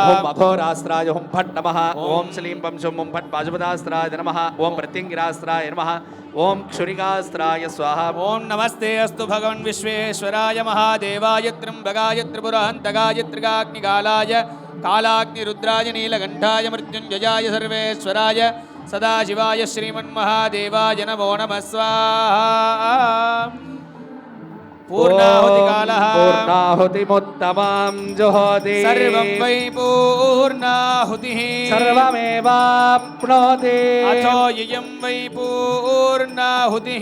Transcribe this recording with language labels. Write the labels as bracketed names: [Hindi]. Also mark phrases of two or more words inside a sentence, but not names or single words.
[Sanskrit] హుం అఘోరాస్త్రాయ హుం ఫట్ నమః. ఓం శ్లీం పంశుం హుం ఫట్ పాశుపతాస్త్రాయ నమః. ఓం ప్రత్యంగిరాస్త్రాయ నమః. ఓం క్షురికాస్త్రాయ స్వాహా. ఓం నమస్తే అస్తు భగవన్ విశ్వేశ్వరాయ మహాదేవాయ త్ర్యంబకాయ త్రిపురాంతకాయ త్రికాగ్నికాలాయ కాలాగ్నిరుద్రాయ నీలకంఠాయ మృత్యుంజయాయ సర్వేశ్వరాయ सदाशिवाय श्रीमन्महादेवाय नमो नमः स्वाहा पूर्णाहुतिकालः पूर्णाहुतिमुत्तमां जुहोति सर्वं वै पूर्णाहुतिः सर्वमेवाप्नोति अथो इयं वै पूर्णाहुतिः